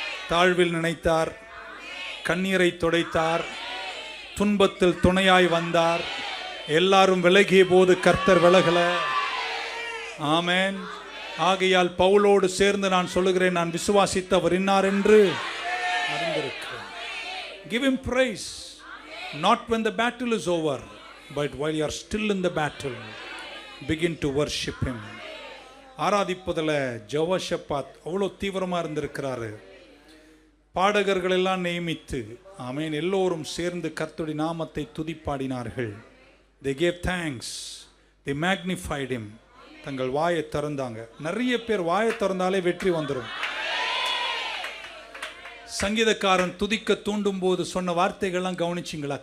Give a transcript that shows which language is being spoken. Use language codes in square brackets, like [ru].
[ta] தாழ்வில் நினைத்தார், கண்ணீரை துடைத்தார், துன்பத்தில் துணையாய் வந்தார். எல்லாரும் விலகிய போது கர்த்தர் விலகல. ஆமென். ஆகையால் பவுலோடு சேர்ந்து நான் சொல்லுகிறேன், நான் விசுவாசித்தவர் இன்னார் என்று அறிந்திருக்கிறேன். [en] Give him praise, not when the battle is over, but while you are still in the battle, begin to worship him. [ta] ஆராதிப்பதில் ஜெஹோஷாபாத் அவ்வளோ தீவிரமாக இருந்திருக்கிறாரு. பாடகர்கள் எல்லாம் நியமித்து, ஆமென், எல்லோரும் சேர்ந்து கர்த்தருடைய நாமத்தை துதிப்பாடினார்கள். [en] They gave thanks, they magnified him. [ta] தங்கள் வாயை திறந்தாங்க. நிறைய பேர் வாயை திறந்தாலே வெற்றி வந்துடும். சங்கீதக்காரன் துதிக்க தூண்டும் போது சொன்ன வார்த்தைகள்லாம் கவனிச்சிங்களா?